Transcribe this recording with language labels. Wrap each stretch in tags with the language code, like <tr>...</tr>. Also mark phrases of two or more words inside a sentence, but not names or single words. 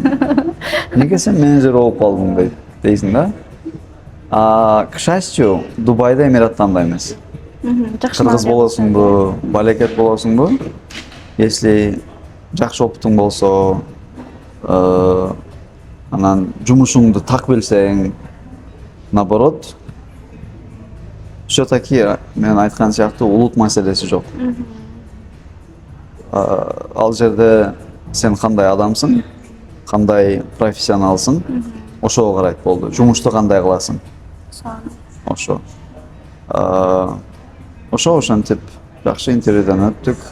<ky>Неге сен менеджер болуп калдың дейсиң да.</ky> <ru>К счастью,</ru> <ky>Дубайда Эмират андай эмес. Кыргыз болосуңбу, балекет болосуңбу? Если жакшы опытың болсо, анан жумушуңду так билсең,</ky> <ru>наоборот, все-таки</ru> <ky>мен айткан сыяктуу улут маселеси жок. Ал жерде сен кандай адамсың, кандай профессионалсың, ошого карайт болду. Жумушту кандай кыласың? Ошо. Ошентип жакшы интервьюдан өттүк.</ky>